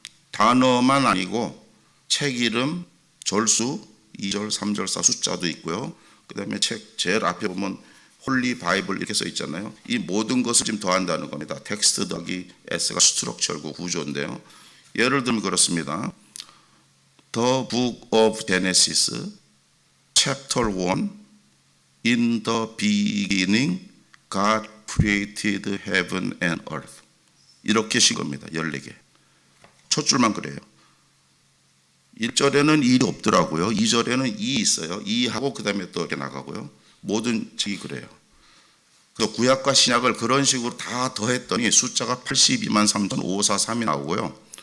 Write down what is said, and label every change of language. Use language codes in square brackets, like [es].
[ko] 단어만 아니고 책 이름, 절수 2절, 3절, 4 숫자도 있고요. 그 다음에 책 제일 앞에 보면 홀리 바이블 이렇게 써 있잖아요. 이 모든 것을 지금 더한다는 겁니다. 텍스트 더하기 S가 스트럭처고 구조인데요. 예를 들면 그렇습니다. [en] The Book of Genesis, Chapter 1, In the beginning, God created heaven and earth. [ko] 이렇게 신 겁니다. 14개. 첫 줄만 그래요. 1절에는 일이 없더라고요. 2절에는 이 있어요. 이하고 그 다음에 또 이렇게 나가고요. 모든 책이 그래요. 그래서 구약과 신약을 그런 식으로 다 더했더니 숫자가 823,543이 나오고요.